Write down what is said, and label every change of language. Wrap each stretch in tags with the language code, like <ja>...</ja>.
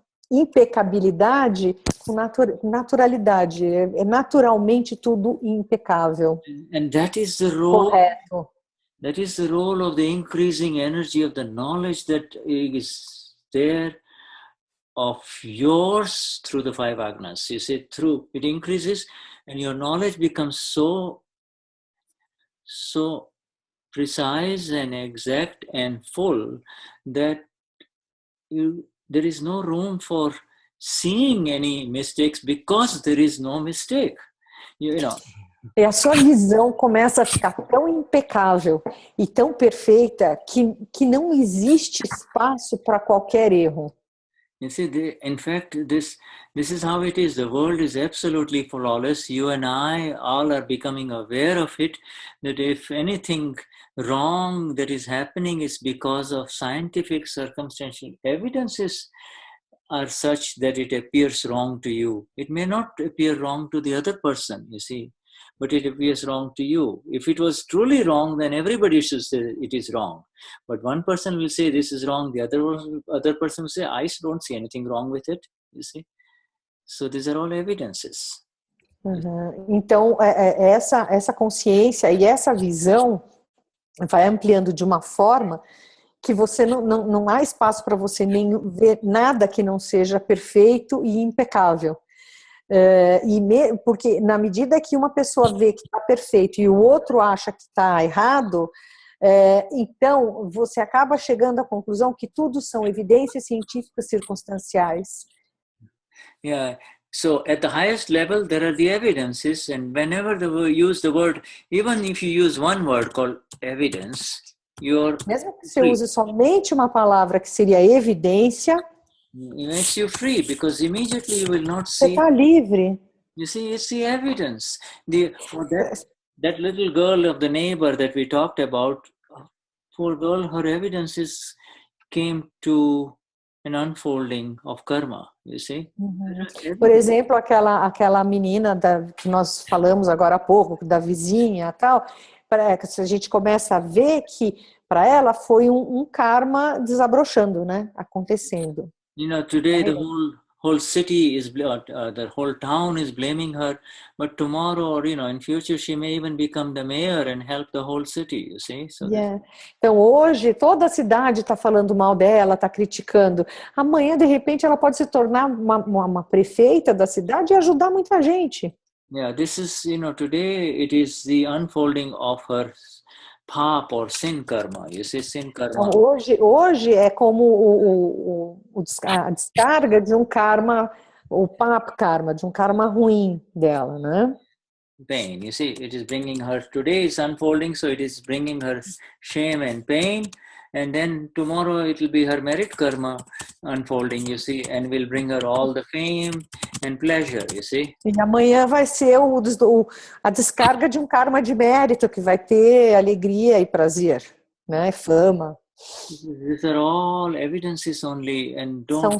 <pt>impecabilidade com naturalidade. É naturalmente tudo impecável.</pt> <en>And that is the role.</en> <pt>Correto.</pt> <en>That is the role of the increasing energy of the knowledge that is there of yours through the 5 agnas. You see, through it increases, and your knowledge becomes so precise and exact and full that there is no room for seeing any mistakes because there is no mistake. You know.</en> <pt>E a sua visão começa a ficar tão impecável e tão perfeita que não existe espaço para qualquer erro.</pt> <en>You see, in fact, this is how it is. The world is absolutely flawless. You and I all are becoming aware of it, that if anything wrong that is happening is because of scientific circumstantial evidences are such that it appears wrong to you. It may not appear wrong to the other person, you see, but it appears wrong to you. If it was truly wrong, then everybody should say it is wrong. But one person will say this is wrong, the other person will say, I don't see anything wrong with it, you see. So these are all evidences. Uhum.</en> <pt>Então, essa consciência e essa visão vai ampliando de uma forma que você não há espaço para você nem ver nada que não seja perfeito e impecável. Porque na medida que uma pessoa vê que está perfeito e o outro acha que está errado, então você acaba chegando à conclusão que tudo são evidências científicas circunstanciais.</pt> <en>Yeah. So at the highest level, there are the evidences, and whenever you use the word, even if you use one word called evidence,</en> <pt>mesmo que você use somente uma palavra que seria evidência,</pt> <en>it makes you free, because immediately you will not</en> <pt>você</pt> <en>see.</en> <pt>está livre.</pt> <en>You see, it's the evidence. For that little girl of the neighbor that we talked about, poor girl, her evidences came to an unfolding of karma, you see. Uhum.</en> <pt>Por exemplo, aquela menina que nós falamos agora há pouco, da vizinha e tal, se a gente começa a ver que para ela foi um karma desabrochando, né, acontecendo.</pt> <en>You know, today the whole city is, the whole town is blaming her, but tomorrow, or in future, she may even become the mayor and help the whole city, you see. So</en> <pt>Então hoje toda a cidade está falando mal dela, está criticando. Amanhã, de repente, ela pode se tornar uma prefeita da cidade e ajudar muita gente.</pt> <en>Yeah, this is, today it is the unfolding of her pap or sin karma. You see, sin karma.</en> <pt>Então, hoje é como a descarga de um karma, o pap karma, de um karma ruim dela, né?</pt> <en>Pain. You see, it is bringing her, today is unfolding, so it is bringing her shame and pain, and then tomorrow it will be her merit karma unfolding, you see, and will bring her all the fame and pleasure, you see.</en> <pt>E amanhã vai ser a descarga de um karma de mérito, que vai ter alegria e prazer, né? Fama.</pt> <en>These are all evidences only, and don't.</en>